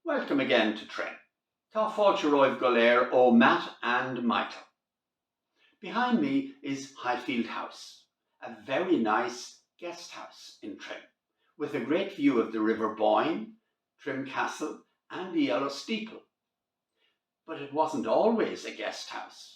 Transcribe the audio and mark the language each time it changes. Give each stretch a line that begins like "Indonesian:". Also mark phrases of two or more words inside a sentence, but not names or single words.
English: welcome again to Trim.
Irish: Tá fáilte roimh go léir ó Matt and Michael.
English: Behind me is Highfield House, a very nice guest house in Trim, with a great view of the River Boyne, Trim Castle and the Yellow Steeple. But it wasn't always a guest house.